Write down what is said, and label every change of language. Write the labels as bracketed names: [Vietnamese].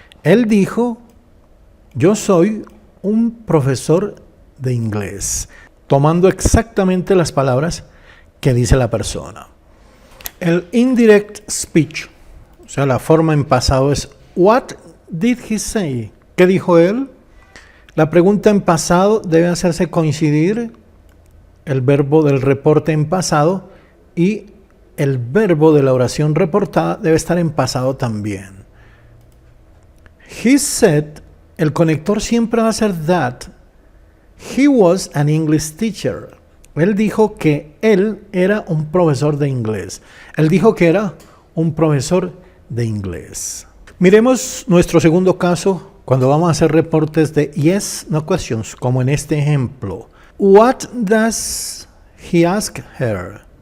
[Spanish] Él dijo, yo soy un profesor de inglés, tomando exactamente las palabras que dice la persona. El indirect speech, o sea, la forma en pasado es, [English] what did he say? [Spanish] ¿Qué dijo él? La pregunta en pasado debe hacerse coincidir el verbo del reporte en pasado y el verbo de la oración reportada debe estar en pasado también. [English] He said, [Spanish] el conector siempre va a ser that. [English] He was an English teacher. [Spanish] Él dijo que él era un profesor de inglés. Él dijo que era un profesor de inglés. Miremos nuestro segundo caso cuando vamos a hacer reportes de [English] yes, no questions, [Spanish] como en este ejemplo. [English] What does he ask her?